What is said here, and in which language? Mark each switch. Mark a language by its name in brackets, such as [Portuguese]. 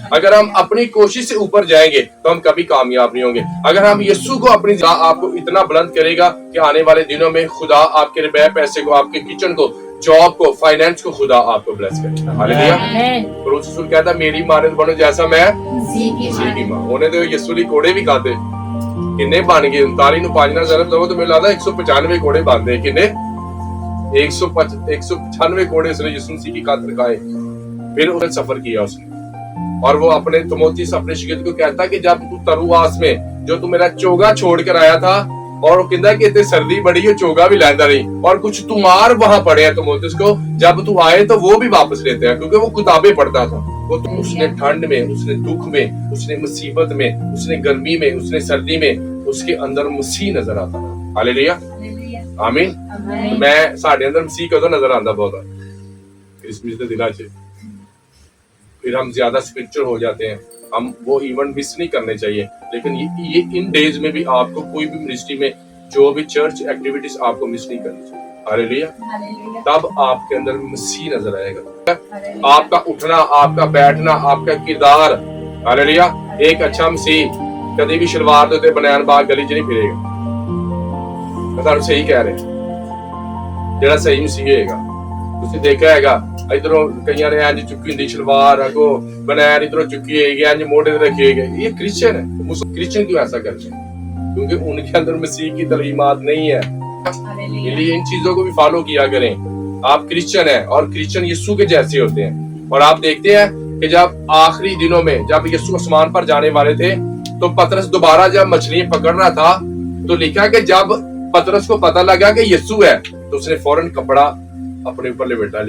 [Hindi] अगर हम अपनी कोशिश से ऊपर जाएंगे तो हम कभी कामयाब नहीं होंगे। अगर हम यीशु को अपनी आपको इतना बुलंद करेगा कि आने वाले दिनों में खुदा आपके रुपए पैसे को, आपके किचन को जॉब को, फाइनेंस को खुदा आपको ब्लेस करे। हालेलुया। पौलुस रसूल कहता मेरी मानद बनो जैसा मैं मसीह की मां। [Punjabi] ਉਹਨੇ ਤੇ ਯਿਸੂ ਲਈ ਕੋੜੇ ਵੀ ਖਾਦੇ, ਕਿੰਨੇ ਬਣ ਗਏ 39 ਨੂੰ 5 ਨਾਲ ਜ਼ਰਬ ਦਵੋ ਤਾਂ ਮੈਨੂੰ ਲੱਗਦਾ 195 ਕੋੜੇ ਬਣਦੇ। ਕਿੰਨੇ [Hindi] 195 कोड़े उसने यीशु मसीह की खातिर खाए। फिर उसने सफर किया उसने, और वो अपने तिमोथी से अपने शिगिर्द को कहता कि जब तू तरुआस में जो तू मेरा चोगा छोड़ कर आया था, और वो कहता कि इतनी सर्दी बड़ी है चोगा भी लैंदा नहीं, और कुछ तुमार वहां पड़े हैं तिमोथी को, जब तू आए तो वो भी वापस लेते हैं, क्योंकि वो किताबें पढ़ता था। वो तो उसने ठंड में, उसने दुख में, उसने मुसीबत में, उसने गर्मी में, उसने सर्दी में, उसके अंदर मसीह नजर आता था। हालेलुया, आमीन। मैं साढ़े अंदर मसीह कदों नजर आता बहुत क्रिसमस के दिनों च, फिर हम ज्यादा स्पिरिचुअल हो जाते हैं, हम वो इवेंट मिस नहीं करने चाहिए। लेकिन ये इन डेज में भी आपको कोई भी मिनिस्ट्री में जो भी चर्च एक्टिविटीज आपको मिस नहीं करनी चाहिए। हालेलुया। तब आपके अंदर मसीह नजर आएगा, आपका उठना, आपका बैठना, आपका किरदार। हालेलुया। एक अच्छा मसीह कभी भी शलवार दे बनैन बाग गली च नहीं फिरेगा। मैं [Punjabi] ਤੁਹਾਨੂੰ ਸਹੀ ਕਹਿ ਰਿਹਾ, ਜਿਹੜਾ ਸਹੀ ਮਸੀਹ ਹੋਏਗਾ। ਤੁਸੀਂ ਦੇਖਿਆ ਹੈਗਾ ਇਧਰੋਂ ਕਈਆਂ ਨੇ ਇੰਜ ਚੁੱਕੀ ਹੁੰਦੀ ਸ਼ਲਵਾਰ, ਅਗੋ ਬਣੈਣ ਇਧਰੋਂ ਚੁੱਕੀ ਹੋਏਗੀ, ਇੰਜ ਮੋਢੇ ਤੇ ਰੱਖੀ ਹੋਏਗੀ। [Hindi] ये क्रिश्चियन है। क्रिश्चियन क्यों ऐसा करते हैं? क्योंकि उनके अंदर मसीह की तलीमात नहीं है। इसलिए इन चीजों को भी फॉलो किया करें। आप क्रिश्चियन हैं, और क्रिश्चियन यीशु के जैसे होते हैं। और आप देखते हैं कि जब आखिरी दिनों में जब यीशु आसमान पर जाने वाले थे, तो पतरस दोबारा जब मछलियां पकड़ रहा था, तो लिखा कि जब पतरस को पता लगा कि यीशु है, तो उसने फौरन कपड़ा अपने ऊपर लपेटा।